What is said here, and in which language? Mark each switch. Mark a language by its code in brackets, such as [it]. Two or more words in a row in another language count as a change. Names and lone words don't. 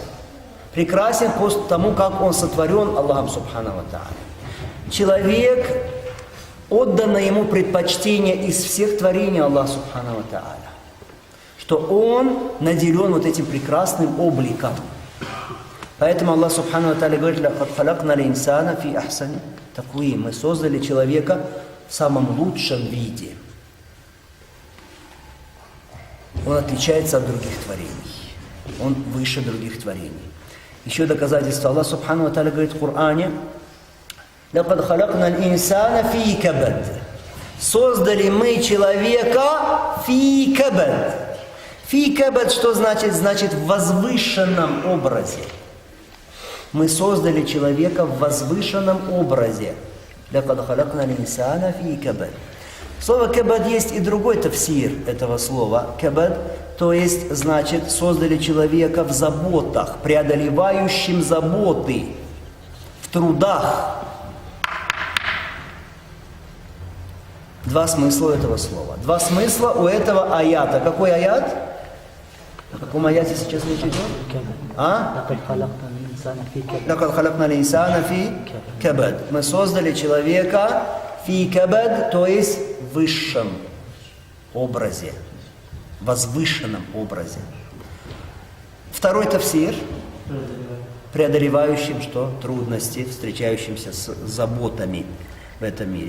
[ru] Прекрасен по тому, как он сотворен Аллахом [ar] سبحانه وتعالى. [ru] Человек, отдано ему предпочтение из всех творений Аллаха [ar] سبحانه وتعالى, [ru] что он наделен вот этим прекрасным обликом. Поэтому Аллах [ar] سبحانه وتعالى [ru] говорит: [ar] «لقد خلقنا الإنسان في أحسن تقويم». [ru] Мы создали человека в самом лучшем виде. Он отличается от других творений. Он выше других творений. Еще доказательство. Аллах [ar] سبحانه وتعالى [ru] говорит в Коране: [ar] «لقد خلقنا الإنسان في كبد». [ru] Создали мы человека [ar] في كبد. في كبد [ru] что значит? Значит в возвышенном образе. Мы создали человека в возвышенном образе. [ar] «لقد خلقنا الإنسان في كبد». [ru] Слово «кабад» есть и другой тафсир этого слова. «Кабад», то есть, значит, создали человека в заботах, преодолевающим заботы, в трудах. Два смысла у этого слова. Два смысла у этого аята. Какой аят? О каком аяте сейчас речь идет? [ar] «لقد خلقنا الإنسان في كبد». [ru] Мы создали человека [ar] في كبد, [ru] то есть в высшем образе, возвышенном образе. Второй тафсир: преодолевающим что? Трудности, встречающимся с заботами в этом мире.